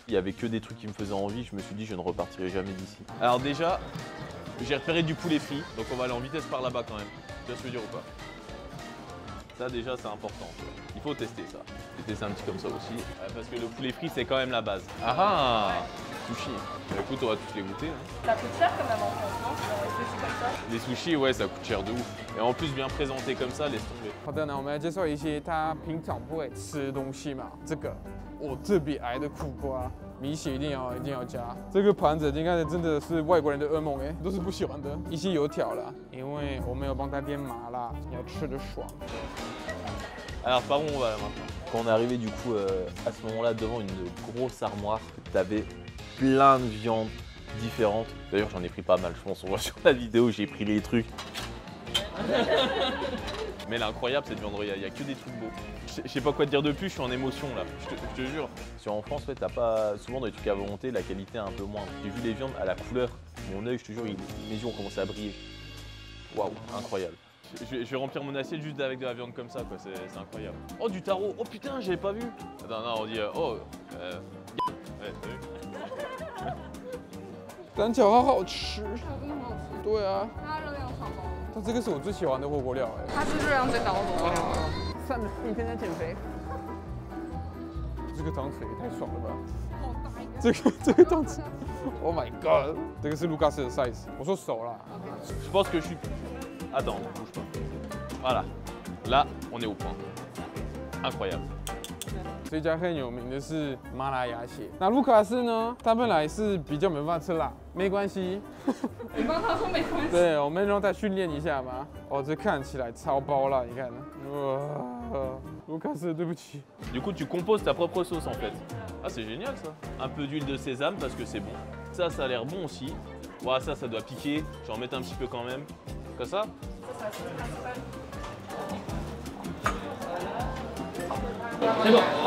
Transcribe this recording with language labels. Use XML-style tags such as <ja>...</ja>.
<fr>Il y avait que des trucs qui me faisaient envie. Je me suis dit, je ne repartirai jamais d'ici. Alors déjà, j'ai repéré du poulet frit, donc on va aller en vitesse par là-bas quand même. Tu vois ce que je veux dire ou pas? Ça déjà, c'est important. Il faut tester ça. J'ai testé un petit comme ça aussi. Parce que le poulet frit, c'est quand même la base. Ah ah, sushi. Bah, écoute, on va tous les goûter. Hein. Ça coûte cher quand même en France, non? Les sushis comme ça. Les sushis, ouais, ça coûte cher de ouf. Et en plus, bien présenté comme ça, laisse tomber.</fr> <zh>好的，那我们来介绍一些他平常不会吃的东西嘛。这个我特别爱的苦瓜，米血一定要加。这个盘子应该真的是外国人的噩梦哎，都是不喜欢的。一些油条啦，因为我们有帮他点麻辣，要吃的爽。</zh> <fr>Alors par où on va là maintenant? Quand on est arrivé du coup à ce moment-là devant une grosse armoire, t'avais plein de viandes différentes. D'ailleurs j'en ai pris pas mal, je pense, on voit sur la vidéo, j'ai pris les trucs. Mais l'incroyable cette viande, il n'y a que des trucs beaux. Je sais pas quoi te dire de plus, je suis en émotion là, je te jure. En France, ouais, t'as pas souvent dans les trucs à volonté, la qualité est un peu moins. J'ai vu les viandes à la couleur, mon œil, je te jure, mes yeux ont commencé à briller. Waouh, incroyable. Je vais remplir mon assiette juste avec de la viande comme ça, quoi. C'est incroyable. Oh, du taro. Oh putain, j'avais pas vu. Attends, non, on dit ouais, t'as vu?</fr> <zh>蛋饺好好吃。真的很好吃，对啊，它热量超高，但这个是我最喜欢的火锅料哎。它是热量最高的火锅料。算了，你天天减肥。这个汤匙也太爽了吧！好大一个。这个汤匙 ，</zh> <en>Oh my god！</en> <zh>这个是卢卡斯的 size， 我说熟啦。</zh> <fr>Je pense que je suis. Attends, bouge pas. Voilà. Là, on est au point. Incroyable.</fr> <zh>这家很有名的是麻辣鸭血。那卢卡斯呢？他本来是比较没办法吃辣，没关系。你帮他说没关系。对，我们让他训练一下嘛。哦，这看起来超爆辣，你看。哇，卢卡斯，对不起。</zh> <fr>Du coup, tu composes ta propre sauce en fait. Ah, c'est génial ça. Un peu d'huile de sésame parce que c'est bon. Ça a l'air bon aussi. Ouais, ça doit piquer. Je vais en mettre un petit peu quand même. Comme ça? C'est bon.</fr>